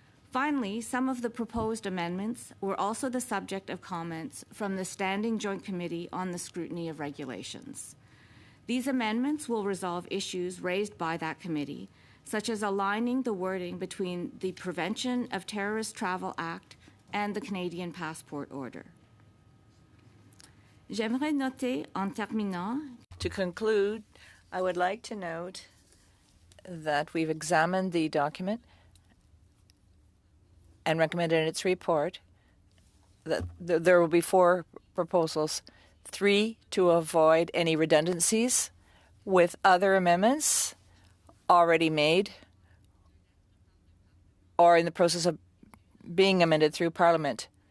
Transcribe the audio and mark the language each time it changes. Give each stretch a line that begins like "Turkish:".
English: Finally, some of the proposed amendments were also the subject of comments from the Standing Joint Committee on the Scrutiny of Regulations. These amendments will resolve issues raised by that committee, such as aligning the wording between the Prevention of Terrorist Travel Act and the Canadian Passport Order.
French: J'aimerais noter en terminant.
English: To conclude, I would like to note that we've examined the document and recommended in its report that there will be 4 proposals, 3 to avoid any redundancies with other amendments already made or in the process of being amended through Parliament.